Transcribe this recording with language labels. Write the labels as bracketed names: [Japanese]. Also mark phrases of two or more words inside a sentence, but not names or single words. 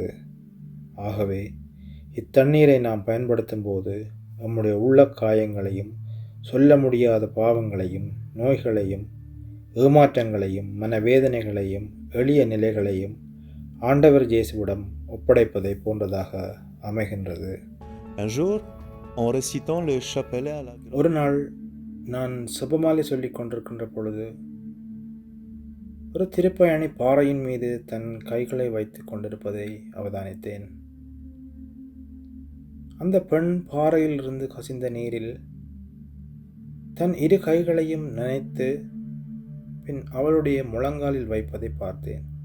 [Tamil] ஆகவே இத்தண்ணீரை நாம் பயன்படுத்தும் போது நம்முடைய உள்ள காயங்களையும், சொல்ல முடியாத பாவங்களையும், நோய்களையும், ஏமாற்றங்களையும், மனவேதனைகளையும், எளிய நிலைகளையும் ஆண்டவர் இயேசுவிடம் ஒப்படைப்பதை போன்றதாக அமைகின்றது. [French] Un jour, en récitant le chapelet à la [Tamil] ஒரு நாள் நான் செபமாலை சொல்லிக் கொண்டிருக்கின்ற பொழுது ஒரு திருப்பயணி பாறையின் மீது தன் கைகளை வைத்துக் கொண்டிருப்பதை அவதானித்தேன். அந்த பெண் பாறையிலிருந்து கசிந்த நீரில் தன் இரு கைகளையும் நனைத்து பின் அவளுடைய முழங்காலில் வைப்பதை பார்த்தேன்.